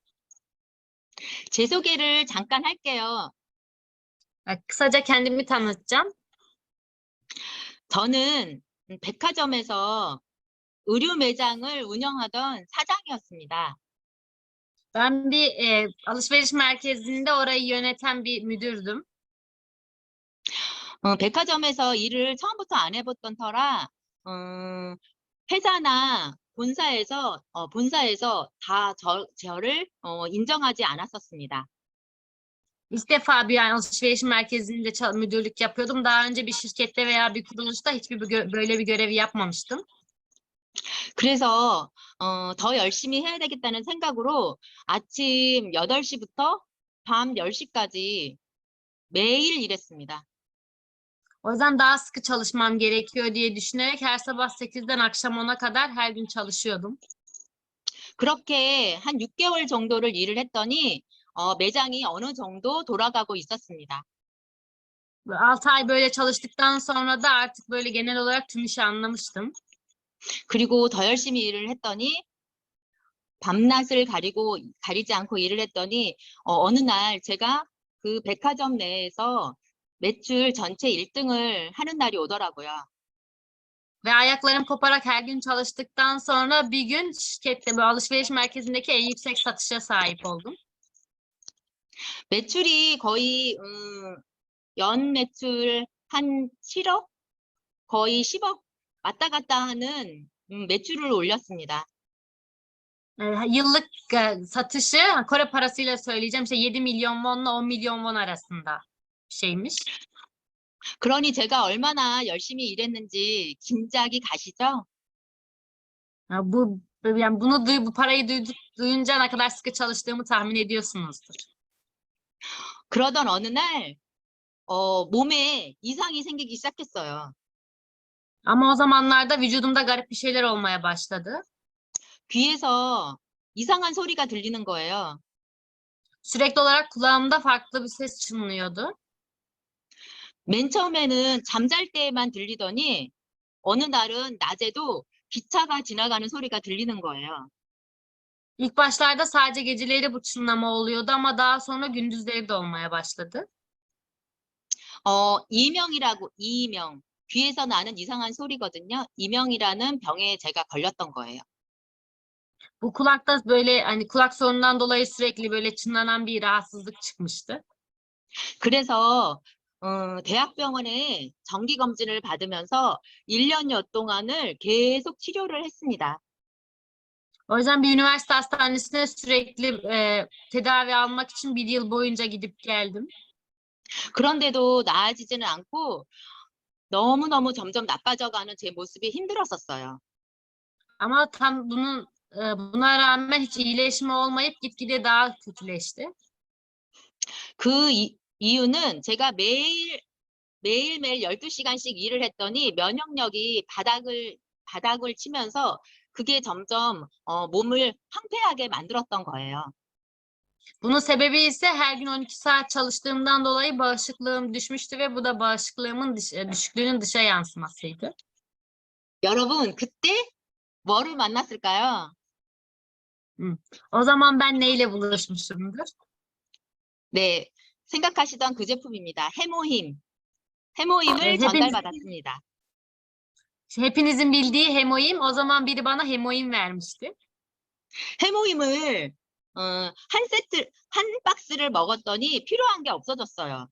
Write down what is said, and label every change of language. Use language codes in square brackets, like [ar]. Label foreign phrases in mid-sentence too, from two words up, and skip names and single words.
[ko] 제 소개를 잠깐 할게요. [tr] Kısaca kendimi tanıtacağım. [ko] 저는 백화점에서 의류 매장을 운영하던 사장이었습니다. [tr] Ben bir alışveriş merkezinde orayı yöneten bir müdürdüm. [ko] 백화점에서 일을 처음부터 안 해봤던 터라 회사나 본사에서 다 저를 인정하지 않았었습니다. [tr] İlk defa bir alışveriş merkezinde müdürlük yapıyordum. Daha önce bir şirkette veya bir kuruluşta böyle bir görevi yapmamıştım. [ko] 그래서 더 열심히 해야 되겠다는 생각으로 아침 8시부터 밤 10시까지 매일 일했습니다. [tr] O yüzden daha sıkı çalışmam gerekiyor diye düşünerek her sabah 8'den akşam 10'a kadar her gün çalışıyordum. [ko] 그렇게 한 6개월 정도를 일을 했더니 매장이 어느 정도 돌아가고 있었습니다. [tr] 6 ay böyle çalıştıktan sonra da artık böyle genel olarak tüm işi anlamıştım. [ko] 그리고 더 열심히 일을 했더니 밤낮을 가리지 않고 일을 했더니 어느 날 제가 그 백화점 내에서 매출 전체 1등을 하는 날이 오더라고요. [tr] Ve ayaklarım koparak her gün çalıştıktan sonra bir gün şirkette bu alışveriş merkezindeki en yüksek satışa sahip oldum. [ko] 매출이 거의 연 매출 한 7억 거의 10억 왔다 갔다 하는 매출을 올렸습니다. [tr] Yıllık satışı Kore parasıyla söyleyeceğim işte 7 milyon wonla 10 milyon won arasında şeymiş. [ko] 그러니 제가 얼마나 열심히 일했는지 짐작이 가시죠? [tr] Yani bu parayı duyunca ne kadar sıkı çalıştığımı tahmin ediyorsunuzdur. [ko] 그러던 어느 날 몸에 이상이 생기기 시작했어요. [tr] Ama o zamanlarda vücudumda garip bir şeyler olmaya başladı. [ko] 귀에서 이상한 소리가 들리는 거예요. [tr] Sürekli olarak kulağımda farklı bir ses çınlıyordu. [ko] 맨 처음에는 잠잘 때에만 들리더니 어느 날은 낮에도 기차가 지나가는 소리가 들리는 거예요. [tr] İlk başlarda sadece geceleri bu çınlama oluyordu ama daha sonra gündüzleri de olmaya başladı. [ko] 이명이라고 귀에서 나는 이상한 소리거든요. 이명이라는 병에 제가 걸렸던 거예요. [tr] Bu kulakta böyle hani kulak sorunundan dolayı sürekli böyle çınlanan bir rahatsızlık çıkmıştı. [ko] 그래서 대학병원에 정기 검진을 받으면서 1년여 동안을 계속 치료를 했습니다. [tr] O yüzden bir üniversite hastanesine sürekli tedavi almak için bir yıl boyunca gidip geldim. [ko] 그런데도 나아지지는 않고 너무너무 점점 나빠져가는 제 모습이 힘들었었어요. [tr] Ama buna rağmen hiç iyileşme olmayıp gitgide daha kötüleşti. [ko] 그 이유는 제가 매일매일 12시간씩 일을 했더니 면역력이 바닥을 치면서 그게 점점 몸을 황폐하게 만들었던 거예요. [tr] Bunun sebebi ise her gün 12 saat çalıştığımdan dolayı bağışıklığım düşmüştü ve bu da bağışıklığımın düşüklüğünün dışa yansımasıydı. [ko] 여러분, 그때 뭐를 만났을까요? [tr] O zaman ben neyle buluşmuşumdur? [ko] 네, 생각하시던 그 제품입니다. 해모힘을 Evet, 전달받았습니다. [tr] hepinizin bildiği hemoim. O zaman biri bana hemoim vermişti. [ko] 해모힘을 한 박스를 먹었더니 필요한 게 없어졌어요.